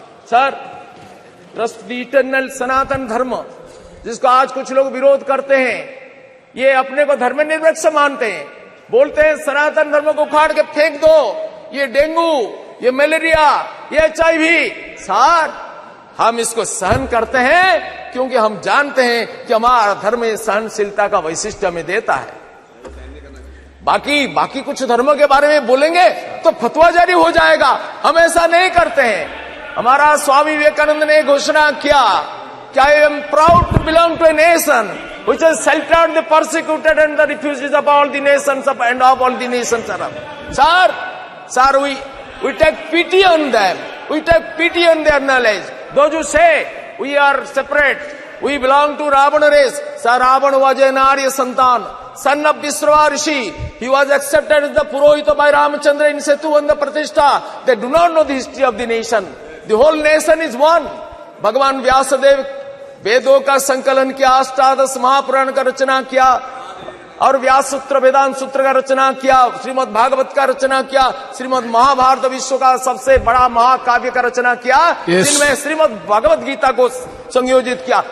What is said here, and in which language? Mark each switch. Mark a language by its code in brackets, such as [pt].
[hi] Sir, [en] trust the eternal [hi] सनातन धर्म, जिसको आज कुछ लोग विरोध करते हैं, ये अपने को धर्मनिरपेक्ष मानते हैं, बोलते हैं सनातन धर्म को उखाड़ के फेंक दो, ये डेंगू, ये मलेरिया, ये HIV। सर, हम इसको सहन करते हैं क्योंकि हम जानते हैं कि हमारा धर्म सहनशीलता का वैशिष्ट्य हमें देता है। बाकी कुछ धर्मों के बारे में बोलेंगे तो फतवा जारी हो जाएगा, हम ऐसा नहीं करते हैं। हमारा स्वामी विवेकानंद ने घोषणा किया कि [en] I am proud to belong to a nation which has sheltered the persecuted and the refugees of all the nations of and of all the nations around. Sir, we take pity on them. We take pity on their knowledge. Those who say we are separate, we belong to Ravana race. Sir, Ravana was an Arya Santan, son of Vishrava Rishi. He was accepted as the Purohita by Ramachandra in Setu and the Pratishtha. They do not know the history of the nation. The whole nation is one. [hi] भगवान व्यासदेव वेदों का संकलन किया, अष्टादश महापुराण का रचना किया और व्यास सूत्र वेदांत सूत्र का रचना किया, श्रीमद् भागवत का रचना किया, श्रीमद् महाभारत विश्व का सबसे बड़ा महाकाव्य का रचना किया, जिनमें श्रीमद् भगवत गीता को संयोजित किया।